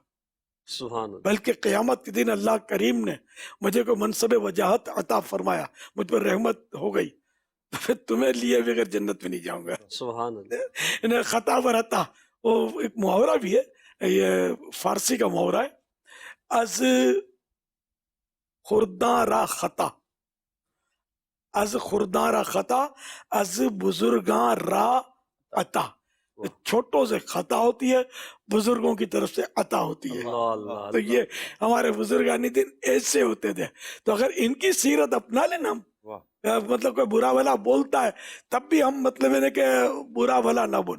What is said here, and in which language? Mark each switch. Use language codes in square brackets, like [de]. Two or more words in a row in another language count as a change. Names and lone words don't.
[ur] سبحان اللہ. بلکہ قیامت کے دن اللہ کریم نے مجھے کوئی منصب وجاہت عطا فرمایا, مجھ پر رحمت ہو گئی, تو پھر تمہیں لیے بغیر جنت میں نہیں جاؤں گا. سبحان اللہ. انہیں خطا برتا, وہ ایک محاورہ بھی ہے, یہ فارسی کا محاورہ ہے, [fa] از خورداں را خطا, از خورداں را خطا, از بزرگاں را عطا. [ur] چھوٹوں سے خطا ہوتی ہے, بزرگوں کی طرف سے عطا ہوتی ہے. تو یہ ہمارے بزرگانی دن ایسے ہوتے تھے. تو اگر ان کی سیرت اپنا لینا, ہم مطلب کوئی برا بھلا بولتا ہے تب بھی ہم مطلب ہے کہ برا بھلا نہ بولیں.